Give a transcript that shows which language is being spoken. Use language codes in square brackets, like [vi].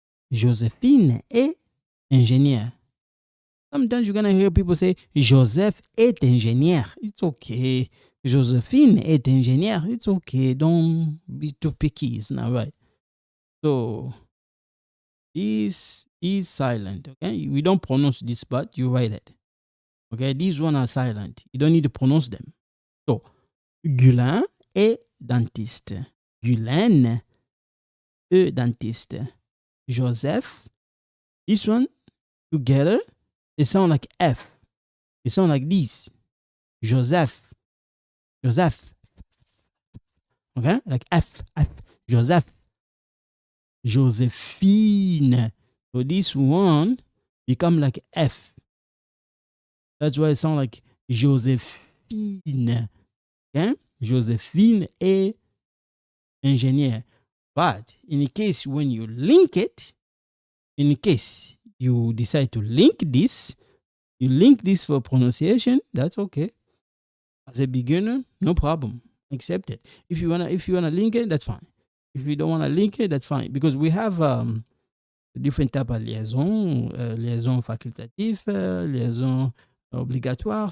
[fr] Joséphine est ingénieur. [en] Sometimes you're going to hear people say, [fr] Joseph est ingénieur. [en] It's okay. [fr] Joséphine est ingénieur. [en] It's okay. Don't be too picky. It's not right. So, this is silent. Okay? We don't pronounce this, but you write it. Okay? These ones are silent. You don't need to pronounce them. So, [fr] Gulin est dentiste. Guylaine est dentiste. [en] Joseph, this one together, they sound like F. They sound like this. Joseph. Joseph. Okay? Like F. F. Joseph. Josephine. So this one become like F. That's why it sounds like Josephine. Okay? [fr] Josephine est ingénieur. [en] But in case when you link it, in case you decide to link this, you link this for pronunciation, that's okay. As a beginner, no problem. Accept it. If you wanna link it, that's fine. If you don't wanna link it, that's fine. Because we have different type of liaison, [fr] liaison facultative, liaison obligatoire.